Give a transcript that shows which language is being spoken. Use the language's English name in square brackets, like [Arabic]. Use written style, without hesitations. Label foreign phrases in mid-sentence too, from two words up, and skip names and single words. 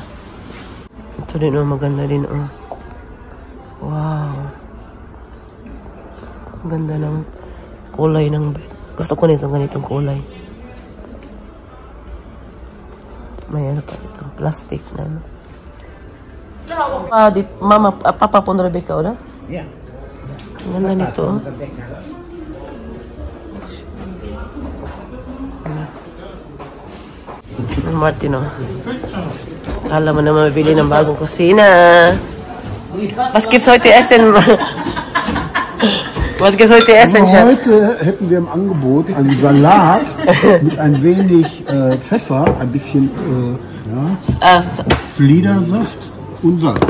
[Filipino] Ito din, oh. Maganda din, oh. Wow. Ang ganda ng kulay ng bed. Gusto ko nitong ganitong kulay. May ano pa dito. Plastic na ano. Mama, Papa pun Rebecca, oder? [German] Ja. [Filipino] Ang ganda nito, oh. Martin, oh. Alam mo na mabili ng bagong kusina. [German] Was gibt's heute essen? Was gibt's heute essen, Schatz? Heute hätten wir im Angebot einen Salat mit ein wenig Pfeffer, ein bisschen Fliedersaft und Salz.